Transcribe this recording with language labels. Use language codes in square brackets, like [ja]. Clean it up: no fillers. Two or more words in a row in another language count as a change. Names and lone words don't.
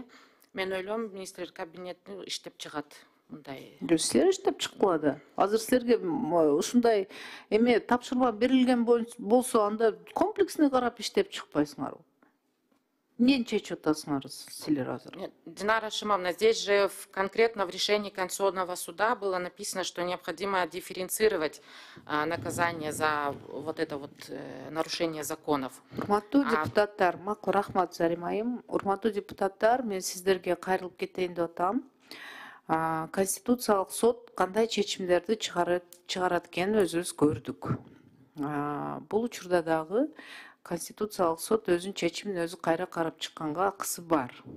[ky] Мен ойлойм, министрлер кабинети иштеп чыгат мындай. Силер иштеп чыккыла да. Азыр силерге ушундай эме тапшырма берилген болсо, анда комплексно карап иштеп чыкпайсыңарбы? Эмнени чечип атасыңар силер азыр? Динара Ашимовна, [ru] здесь же конкретно в решении Конституционного суда было написано, что необходимо дифференцировать наказание за вот это вот нарушение законов. [ky] Урматтуу депутаттар, макул рахмат Зарима айым. Урматтуу депутаттар, мен сиздерге кайрылып кетейин деп атам. Конституциялык сот кандай чечимдерди чыгарат экенин өзүбүз көрдүк. Бул учурда дагы Конституциялык сот өзүнүн чечимин өзү кайра карап чыкканга акысы бар.